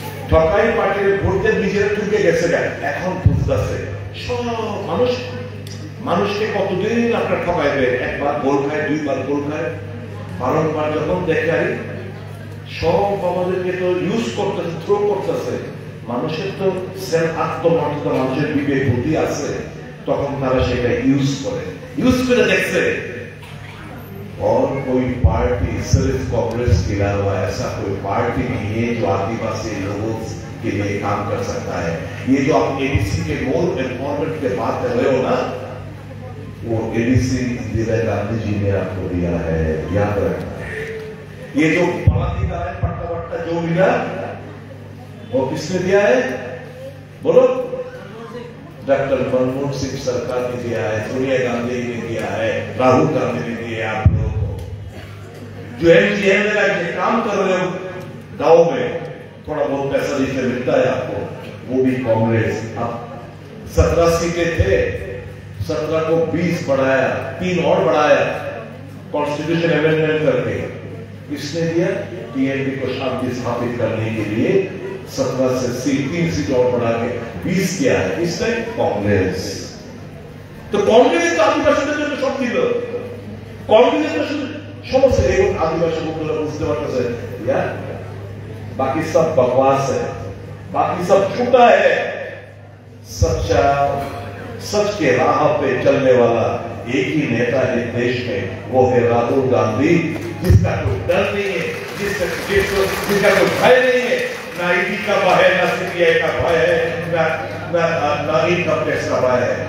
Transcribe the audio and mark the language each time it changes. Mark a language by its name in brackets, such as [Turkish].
[Bangla] ঠকাই পার্টির ভোট দিয়ে নিজেরা ঠকে গেছে এখন বুঝতেছে সব মানুষকে কতদিন আপনার ঠকাইবে একবার গোল খায় দুইবার গোল খায় বারংবার যখন দেখাই সব আমাদেরকে তো ইউজ করতেছে থ্রো করতেছে মানুষের তো আত্মমর্যাদা মানুষের বিবেক বুদ্ধি আছে তখন তারা সেটা ইউজ করে দেখছে [Hindi] और कोई पार्टी सिर्फ कांग्रेस के अलावा ऐसा कोई पार्टी नहीं है जो आदिवासी लोगों के लिए काम कर सकता है। ये जो आप एडीसी के मोर एनवायरमेंट के बात कर रहे हो ना, वो एडीसी इंदिरा गांधी जी ने आपको दिया है, याद रखना। ये जो बड़ा दिया है पट्टा पट्टा जो मिला वो किसने दिया है बोलो? डॉक्टर मनमोहन सिंह सरकार ने दिया है, सोनिया गांधी ने दिया है, राहुल गांधी ने दिया है आप लोगों को। जो एमजीएम का काम कर रहे हो गांव में, थोड़ा बहुत पैसा जिसे मिलता है आपको, वो भी कांग्रेस। अब 17 सीटें थे, 17 को 20 बढ़ाया, 3 और बढ़ाया कॉन्स्टिट्यूशन अमेंडमेंट करके। किसने दिया? टीएमपी को शांति स्थापित करने के लिए 17 से 3 सीट और बढ़ा के 20 किया है। किसने? कांग्रेस। [Bangla] तो कांग्रेस আদিবাসীদের জন্য সব দিল। [Hindi] कांग्रेस [Bangla] সমস্যা এই আদিবাসী বন্ধুরা বুঝতে পারতেছে, [Hindi] यार बाकी सब बकवास है, बाकी सब झूठा है। सच्चा सच के राह पे चलने वाला एक ही नेता है देश में, वो है राहुल गांधी, जिसका कोई डर नहीं है, जिसका कोई भय नहीं है, ना ईडी का भय है, ना सीबीआई का भय है, ना इनकम टैक्स का भय है।